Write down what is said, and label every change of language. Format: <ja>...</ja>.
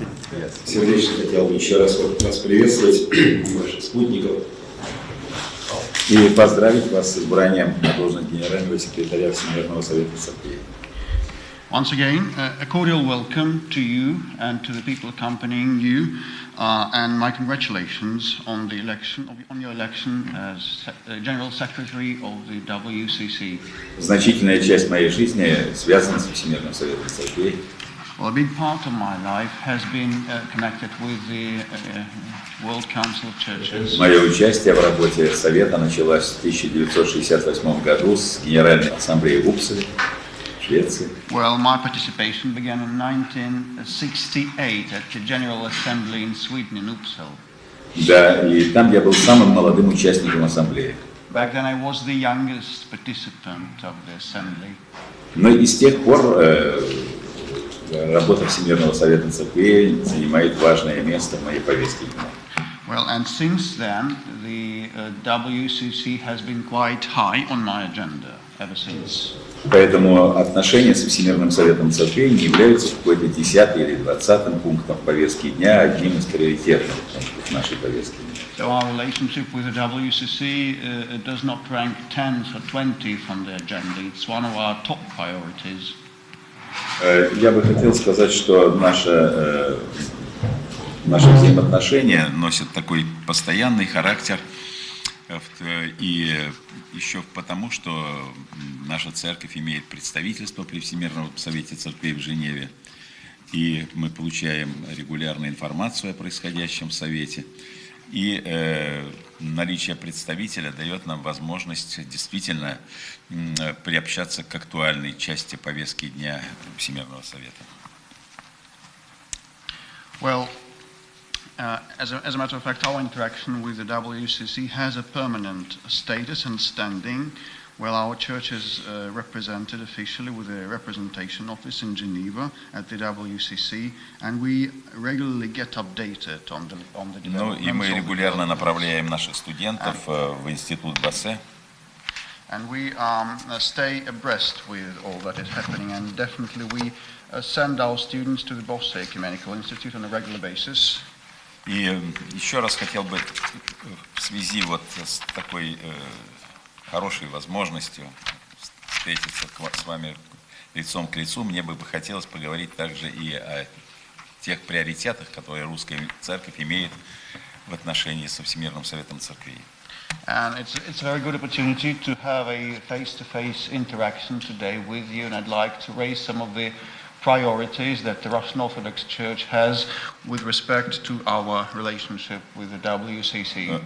<ru>Я сердечно хотел бы еще раз вас приветствовать, ваших спутников, и поздравить вас с избранием на должность генерального секретаря Всемирного совета церквей.</ru> <en>Once again, a cordial welcome to you and to the people accompanying you, and my congratulations on the election, on your election as General Secretary of the WCC.</en> <ru>Значительная часть моей жизни связана с Всемирным советом церквей.</ru> <en>Well, a big part of my life has been connected with the World Council of Churches.</en> <ru>Мое участие в работе Совета началось в 1968 году с Генеральной ассамблеи в Упсале, Швеции.</ru> <en>Well, my participation began in 1968 at the General Assembly in Sweden, in Uppsala.</en> <ru>Да, и там я был самым молодым участником ассамблеи.</ru> <en>Back then I was the youngest participant of the assembly.</en> <ru>Но и с тех пор работа Всемирного совета церквей занимает важное место в моей повестке дня.</ru> <en>Well, and since then, the WCC has been quite high on my agenda ever since.</en> <ru>Поэтому отношения с Всемирным советом церквей не являются какой-то 10-м или 20-м пунктом повестки дня, одним из приоритетных пунктов нашей повестки дня.</ru> <en>So our relationship with the WCC does not rank 10th or 20th on the agenda. It's one of our top priorities.</en> <ru>Я бы хотел сказать, что наши взаимоотношения носят такой постоянный характер, и еще потому, что наша церковь имеет представительство при Всемирном совете церквей в Женеве, и мы получаем регулярную информацию о происходящем в совете, и наличие представителя дает нам возможность действительно приобщаться к актуальной части повестки дня Всемирного совета.</ru> <en>Well, as a matter of fact, our interaction with the WCC has a permanent status and standing. Well, our church is represented officially with a representation office in Geneva at the WCC, and we regularly get updated on the developments.</en> <ru>Ну и мы регулярно направляем наших студентов в институт Бассе.</ru> <en>And we stay abreast with all that is happening, and definitely we send our students to the Bosse Ecumenical Institute on a regular basis.</en> <ru>И еще раз хотел бы в связи вот с такой хорошей возможностью встретиться с вами лицом к лицу, мне бы хотелось поговорить также и о тех приоритетах, которые русская церковь имеет в отношении со Всемирным советом церквей.</ru> <en>And it's a very good opportunity to have a face-to-face interaction today with you, and I'd like to raise some of the priorities that the Russian Orthodox Church has with respect to our relationship with the WCC.</en>